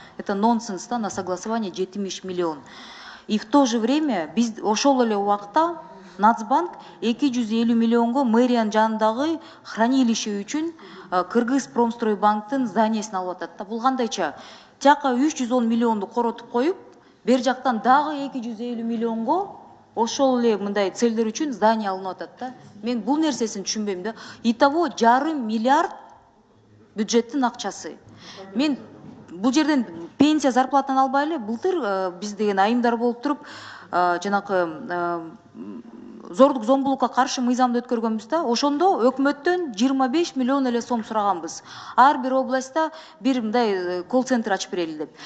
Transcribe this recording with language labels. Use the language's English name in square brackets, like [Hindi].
[Russian] Это нонсенс, да, на согласование 70 миллион. [Kyrgyz] И в то же время биз ошол эле убакта Нацбанк 250 миллионго мэриянын жанындагы хранилище үчүн Кыргыз Промстройбанктын зданиесин алып атат да. Бул кандайча? Тияка 310 миллионду коротуп коюп, бер жактан дагы 250 миллионго ошол эле мындай целдер үчүн здание алынып атат да. Мен бул нерсесин түшүнбөйм да. Итого 1,5 миллиард бюджеттин акчасы. Мен бул жерден пенсия зарплатаны албай эле былтыр биз деген айымдар болуп туруп жанакы зордук зомбулукка каршы мыйзамды өткөргөнбүз да. Ошондо өкмөттөн 25 миллион эле сом сураганбыз. Ар бир областта бир мындай колл-центр ачып берели деп.